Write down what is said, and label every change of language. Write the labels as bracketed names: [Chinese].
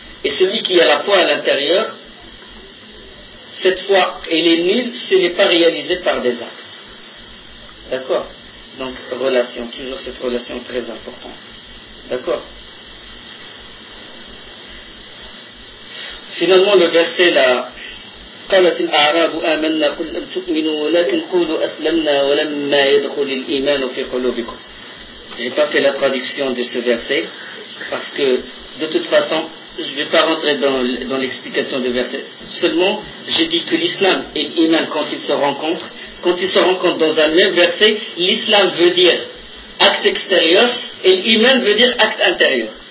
[French] Et celui qui a la foi à l'intérieur, cette foi, elle est nulle, ce n'est pas réalisé par des actes. D'accord? Donc, relation, toujours cette relation très importante. D'accord? Finalement, le verset là. [Arabic] قالت الأعراب آمنا قل لم تؤمنوا ولكن قولوا أسلمنا ولما يدخل الإيمان في قلوبكم. [French] J'ai pas fait la traduction de ce verset parce que de toute façon je vais pas rentrer dans l'explication du verset. Seulement j'ai dit que l'islam et l'iman quand ils se rencontrent dans un même verset, l'islam veut dire acte extérieur et l'iman veut dire acte intérieur.